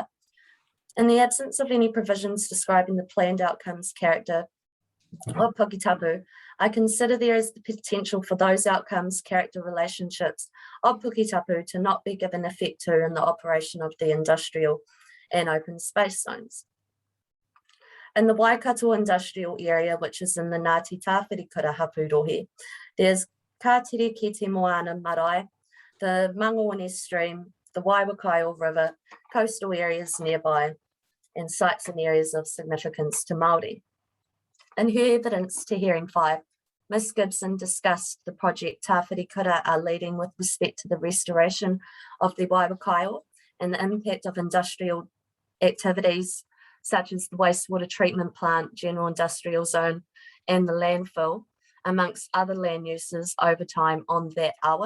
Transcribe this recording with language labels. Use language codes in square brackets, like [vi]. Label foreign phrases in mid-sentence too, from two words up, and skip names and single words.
[en] In the absence of any provisions describing the planned outcomes character of Puketapu, I consider there is the potential for those outcomes character relationships of Puketapu to not be given effect to in the operation of the industrial and open space zones. In the Waikato Industrial Area, which is in the Ngāti Tāwherikura [mi] Hapu Rohe, [en] there's Kātere ki te Moana Marae, the Mangawhine Stream, the Waiwakaio River, coastal areas nearby, and sites and areas of significance to Māori. In her evidence to hearing 5, Ms. Gibson discussed the project Tāwherikura are leading with respect to the restoration of the Waiwakaio and the impact of industrial activities such as the wastewater treatment plant, general industrial zone, and the landfill amongst other land uses over time on that awa.